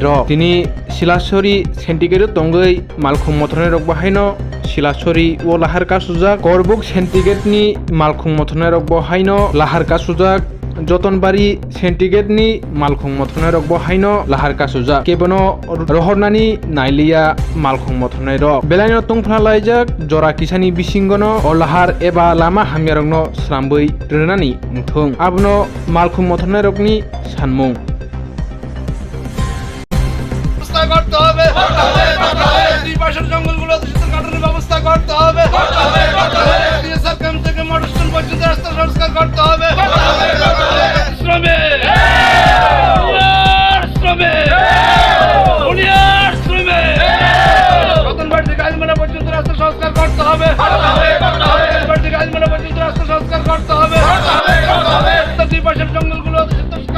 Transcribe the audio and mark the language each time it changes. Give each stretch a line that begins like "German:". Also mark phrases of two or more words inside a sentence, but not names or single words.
Kok Borok: रक तिनि सिलासरि सेन्टिगेट तंगै मालखुं मथरनाय रक बाहायनो सिलासरि ओ लाहार कासुजा करबुक सेन्टिगेटनि मालखुं मथरनाय रक बहायनो लाहार कासुजा जतनबारि सेन्टिगेटनि मालखुं मथरनाय रक बहायनो लाहार कासुजा केबनो रहरनानि नाइलिया मालखुं मथरनाय रक बेलायनो तुंफ्लालायजाक जरा किसानि बिसिंगनो ओ लाहार एबा लामा हामियारंनो स्लामबै रोनानि उंथुं आबनो मालखुं मथरनाय रकनि सानमुं
Bangla: করতে হবে দুই পাশের জঙ্গলগুলো দূষিত কাটানোর ব্যবস্থা করতে হবে ডিএসআর ক্যাম্প থেকে মোটর স্ট্যান্ড পর্যন্ত রাস্তা সংস্কার করতে হবে শ্রমিক রতনবাড়ি থেকে আজমেরা পর্যন্ত রাস্তা সংস্কার করতে হবে রতনবাড়ি থেকে আজমেরা পর্যন্ত রাস্তা সংস্কার করতে হবে দুই পাশের জঙ্গলগুলো দূষিত